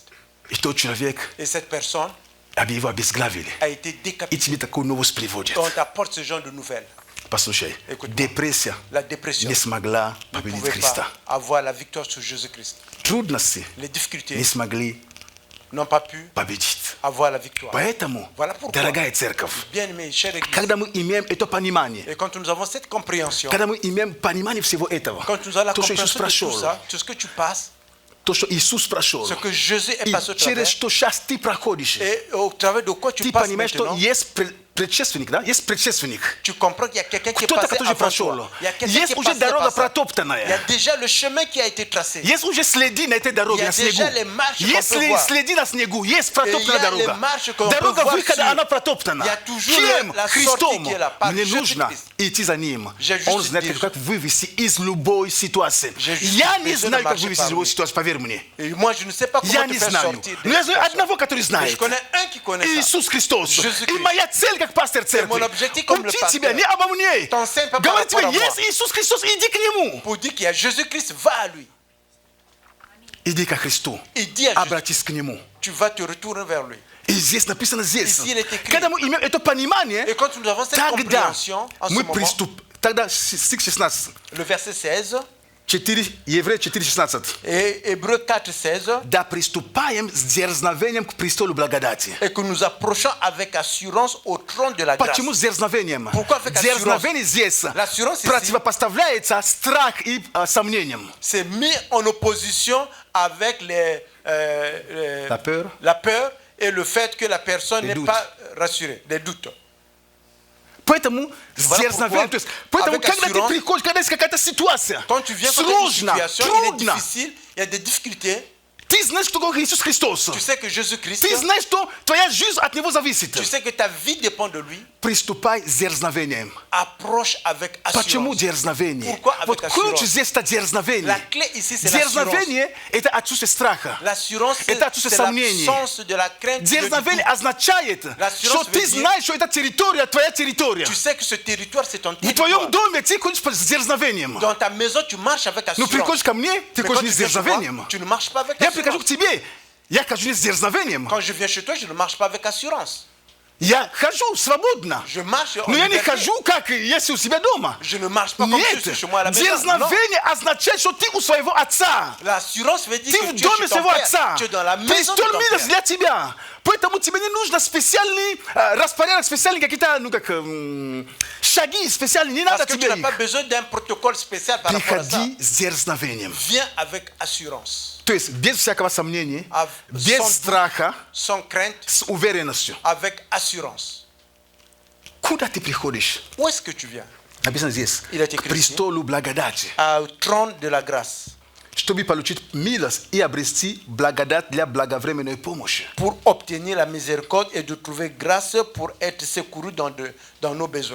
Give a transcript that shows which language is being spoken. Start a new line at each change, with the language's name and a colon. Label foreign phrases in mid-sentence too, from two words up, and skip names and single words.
Russian: И тот человек,
French: Et cette personne
Russian: его обезглавили.
French: a été
Russian: И
French: décapitée.
Russian: тебе такую новость приводит.
French: On t'apporte ce genre de nouvelles.
Russian: Послушай,
French: Écoute-moi.
Russian: депрессия
French: La dépression
Russian: не смогла
French: ne
Russian: победить
French: pouvait
Russian: Христа.
French: pas avoir la victoire sur Jésus-Christ.
Russian: Трудности
French: Les difficultés
Russian: не смогли
French: n'ont pas pu
Russian: победить.
French: avoir la victoire.
Russian: Поэтому,
French: Voilà pourquoi.
Russian: дорогая церковь,
French: Bien-aimé, chère Église,
Russian: когда мы имеем это понимание,
French: et quand nous avons cette compréhension,
Russian: когда мы имеем понимание всего этого,
French: quand nous avons la
Russian: то, что Иисус
French: compréhension de tout
Russian: прошел,
French: ça, tout ce que tu passes,
Russian: то, что Иисус прошел,
French: ce que Jésus est
Russian: и
French: passé au
Russian: через
French: travers,
Russian: что сейчас ты проходишь,
French: et au travers de quoi tu
Russian: ты
French: passes
Russian: понимаешь, что
French: maintenant,
Russian: есть предшественник, да? Есть предшественник.
French: tu comprends qu'il y a quelqu'un qui est
Russian: Кто-то,
French: passé
Russian: который
French: avant
Russian: прошел.
French: toi. Il y a quelqu'un qui
Russian: Есть
French: est
Russian: уже
French: passé
Russian: дорога
French: par ça. Il y a
Russian: протоптанная.
French: déjà le chemin qui a été tracé.
Russian: Есть уже следы на этой дороге,
French: Il y a
Russian: на снегу.
French: déjà les marches qu'on
Russian: Есть
French: peut voir.
Russian: следы на снегу, есть
French: Et il y
Russian: протоптанная
French: a les
Russian: дорога.
French: marches qu'on peut
Russian: Дорога
French: voir
Russian: выхода,
French: sur.
Russian: она протоптана.
French: Il y a toujours
Russian: Кем?
French: la sortie
Russian: Христом.
French: qui est là, par
Russian: Мне
French: Jésus
Russian: нужно
French: Christ.
Russian: идти за Ним.
French: J'ai juste
Russian: Он знает,
French: dit-
Russian: как вывести из любой ситуации.
French: J'ai juste
Russian: Я не
French: besoin de
Russian: знаю, как
French: marcher
Russian: вывести из
French: par
Russian: любой
French: lui.
Russian: ситуации, поверь мне.
French: Et moi, je ne sais pas comment
Russian: Я
French: te
Russian: не
French: faire
Russian: знаю.
French: sortir
Russian: Но я
French: de
Russian: знаю
French: cette
Russian: одного, который
French: situation. Mais je
Russian: знает.
French: connais un qui connaît ça.
Russian: Иисус Христос.
French: Jésus-Christ.
Russian: И моя цель, как пастор церкви,
French: mon objectif comme le
Russian: учить
French: pasteur.
Russian: тебя не обо мне.
French: T'enseignes pas par
Russian: Говорит тебе,
French: rapport à moi.
Russian: есть Иисус Христос, иди к Нему.
French: Pour dire qu'il y a Jésus-Christ, va à lui.
Russian: Иди ко Христу.
French: Иди à Jésus.
Russian: Обратись к Нему.
French: Tu vas te retourner vers lui.
Russian: И здесь написано здесь.
French: Ici, il est écrit.
Russian: Когда мы имеем это понимание,
French: Et quand nous avons cette
Russian: тогда
French: compréhension, en ce
Russian: мы
French: moment,
Russian: приступим. Тогда стих 16.
French: le verset 16
Russian: Евреи 4:16.
French: et Hébreux 4, 16,
Russian: Да приступаем с дерзновением к престолу благодати.
French: et que nous approchons avec assurance au trône de la grâce.
Russian: Почему с дерзновением?
French: Pourquoi avec assurance?
Russian: Дерзновение здесь
French: L'assurance ici,
Russian: противопоставляется страх и сомнениям.
French: c'est mis en opposition avec La peur. Et le fait que la personne Les n'est doutes. pas rassurée, des doutes.
Russian: Поэтому с
French: Voilà
Russian: дерзновением,
French: pourquoi,
Russian: то есть, поэтому
French: avec
Russian: когда ты
French: assurance,
Russian: приходишь, когда есть какая-то ситуация,
French: Quand tu viens contre une
Russian: сложно,
French: situation, il est
Russian: трудно,
French: difficile, il y a des difficultés,
Russian: ты знаешь, что такое Иисус Христос.
French: tu sais que Jésus-Christ,
Russian: Ты знаешь, что твоя жизнь от Него зависит.
French: tu sais que ta vie dépend de lui,
Russian: Приступай с дерзновением.
French: approche avec
Russian: Почему
French: assurance.
Russian: дерзновение?
French: Pourquoi avec
Russian: Вот ключ
French: assurance?
Russian: здесь это дерзновение.
French: La clé ici, c'est l'assurance.
Russian: Дерзновение – это отсутствие страха.
French: L'assurance,
Russian: Это отсутствие
French: c'est
Russian: сомнений.
French: l'absence de la crainte. et du
Russian: Дерзновение
French: doute.
Russian: означает,
French: L'assurance
Russian: что ты
French: veut dire-
Russian: знаешь, что эта территория твоя территория.
French: Tu sais que ce territoire, c'est ton
Russian: В
French: territoire.
Russian: твоем доме ты ходишь с дерзновением.
French: Dans ta maison, tu marches avec
Russian: Ну,
French: assurance.
Russian: приходишь ко мне, ты
French: Mais
Russian: ходишь
French: quand
Russian: не
French: tu
Russian: с
French: viens chez moi,
Russian: дерзновением.
French: tu ne marches pas avec
Russian: Я прихожу к
French: assurance.
Russian: тебе, я хожу не с дерзновением.
French: Quand je viens chez toi, je ne marche pas avec assurance.
Russian: Я хожу свободно.
French: Je marche en
Russian: Но я не
French: liberté.
Russian: хожу, как если у себя дома.
French: Je ne marche pas comme si
Russian: Нет,
French: je suis chez moi à la maison. Non.
Russian: дерзновение означает, что ты у своего отца.
French: L'assurance veut dire
Russian: Ты
French: que
Russian: в
French: tu es
Russian: доме
French: chez ton
Russian: своего
French: père.
Russian: отца.
French: Tu es dans la maison de
Russian: Престол
French: ton
Russian: мира
French: père.
Russian: для тебя. Поэтому тебе не нужно специальный распорядок, специальные какие-то, шаги специальные. Не надо
French: Parce que tu
Russian: тебе
French: n'as pas
Russian: их.
French: besoin d'un protocole spécial par rapport à ça.
Russian: Приходи с дерзновением.
French: Viens avec assurance,
Russian: То есть без всякого сомнения,
French: Sans
Russian: без
French: doute.
Russian: страха,
French: sans crainte,
Russian: с уверенностью.
French: avec assurance.
Russian: Куда ты приходишь?
French: Où est-ce que tu viens?
Russian: Написано здесь.
French: Il est
Russian: К
French: écrit
Russian: престолу благодати.
French: Au trône de la grâce.
Russian: Чтобы получить милость и обрести благодать для благовременной помощи.
French: Pour obtenir la miséricorde et de trouver grâce pour être secouru dans nos besoins.